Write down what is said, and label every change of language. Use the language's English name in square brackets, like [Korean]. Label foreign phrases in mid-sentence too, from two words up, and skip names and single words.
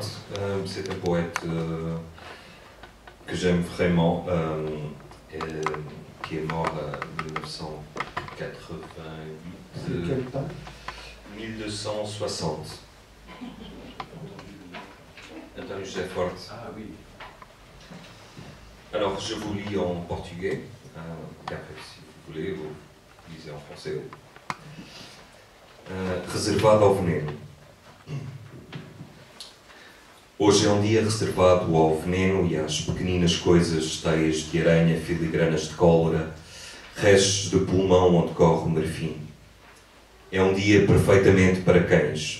[French] C'est un poète que j'aime vraiment, qui est mort en 1988. Quel temps? 1260. António José Forte. Ah oui. Alors, je vous lis en portugais, et après, si vous voulez, vous lisez en français. [Portuguese] Reservado ao veneno. Hoje é um dia reservado ao veneno e às pequeninas coisas, teias de aranha, filigranas de cólera, restos de pulmão onde corre o marfim. É um dia perfeitamente para cães.